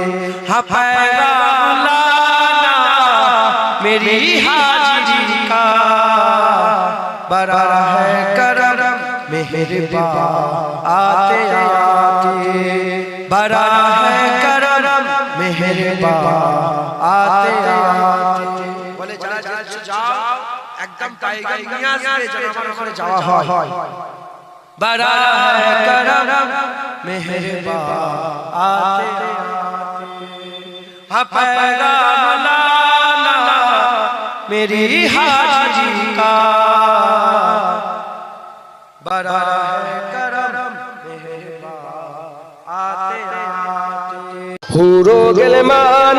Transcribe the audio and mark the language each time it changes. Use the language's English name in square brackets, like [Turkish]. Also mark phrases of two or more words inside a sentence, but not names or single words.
[Urdu] ہاں پیغام لانا میری حاجی کا بڑا ہے کرم مہربان آتے آتے بڑا ہے کرم مہربان آتے آتے بولے چلا جاؤ [Bangla] একদম টাইগার নিয়ে আসবে যেন আমার ওখানে যাওয়া হয় [Urdu] بڑا ہے کرم مہربان آتے آتے پیغام لانا میری حاجی کا بڑا ہے کرم مہربان آتے آتے حور و غلمان